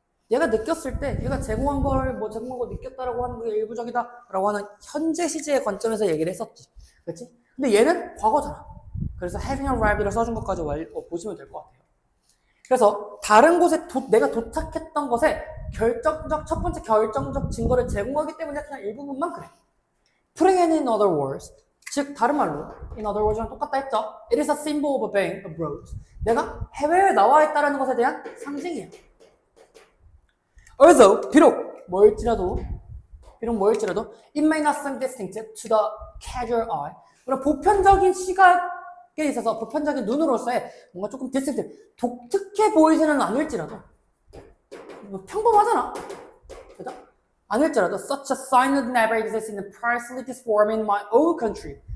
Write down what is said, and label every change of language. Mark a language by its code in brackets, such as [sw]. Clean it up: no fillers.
[ko] 얘가 느꼈을 때 얘가 제공한 걸 제공한 거 느꼈다라고 하는 게 일부적이다라고 하는 현재 시제의 관점에서 얘기를 했었지. 그렇지? 근데 얘는 과거잖아. 그래서 having arrived를 써준 것까지 보시면 될 것 같아요. 그래서 다른 곳에 내가 도착했던 것에 첫 번째 결정적 증거를 제공하기 때문에 그냥 일부분만 그래. [en] Putting it in other words, [ko] 즉 다른 말로 [en] in other words랑 똑같다 했죠. It is a symbol of being abroad. [ko] 내가 해외에 나와 있다는 것에 대한 상징이야. [en] Although [ko] 비록 뭐일지라도 [en] it may not seem distinctive to the casual eye. [ko] 그럼 보편적인 시각에 있어서 보편적인 눈으로서의 뭔가 조금 distinctive, 독특해 보이지는 않을지라도 평범하잖아. 그죠? 않을지라도 [en] such a sign would never exist in the precisely this form in my own country.